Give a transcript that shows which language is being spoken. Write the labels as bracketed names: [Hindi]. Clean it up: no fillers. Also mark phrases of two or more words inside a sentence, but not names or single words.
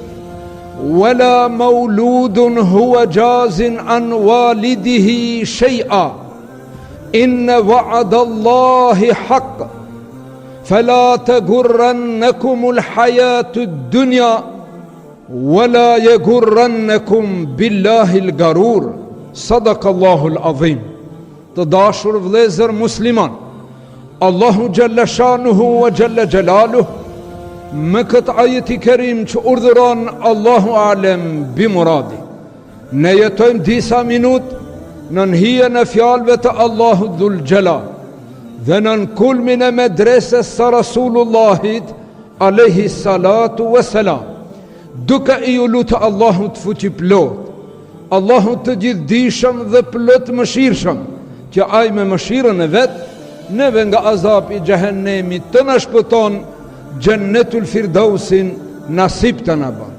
[Arabic] ولا مولود هو جاز عن والده شيئا إن وعد الله حق فلا تغرنكم الحياة الدنيا ولا يغرنكم بالله الغرور. صدق الله العظيم. [Albanian] Të dashur vëllezër musliman, Allahu [Arabic] جل شأنه وجل جلاله [Albanian] me këtë ajeti kerim që urdhëron [Arabic] الله أعلم بمراده, [Albanian] ne jetojmë disa minut në hijen e fjalëve të Allahu [Arabic] ذو الجلال [Albanian] dhe në kulmin e medreses së Rasulullahit [Arabic] عليه الصلاة والسلام, [Albanian] duke i lutur Allahut fuqi plot, Allahu të gjithdijshëm dhe plot mëshirshëm, që ai me mëshirën e vet neve nga azabi i xhehenemit të na shpëton, Jannetul Firdausin nasib të na bën.